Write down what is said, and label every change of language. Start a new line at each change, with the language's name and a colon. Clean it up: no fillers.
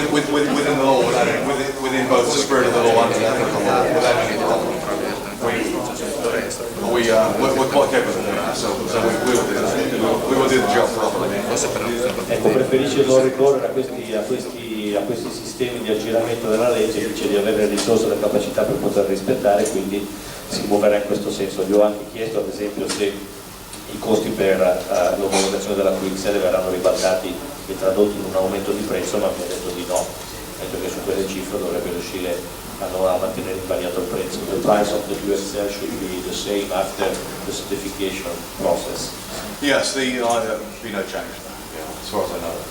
English: within the law, within both the spirit of the law and the ethical law, without any problem. We're quite capable of that, so we will do that. We will do the job properly.
Italian: Ecco, preferisce non ricorrere a questi sistemi di aggiramento della legge, dice di avere le risorse e la capacità per poter rispettare, quindi si muoverà in questo senso. Gli ho anche chiesto ad esempio se i costi per l'omologazione della QXL verranno ribaltati e tradotti in un aumento di prezzo, ma mi ha detto di no, ha detto che su quelle cifre dovrebbe riuscire a mantenere invariato il prezzo.
English: The price of the QXL should be the same after the certification process. Yes, there be no change, as far as I know.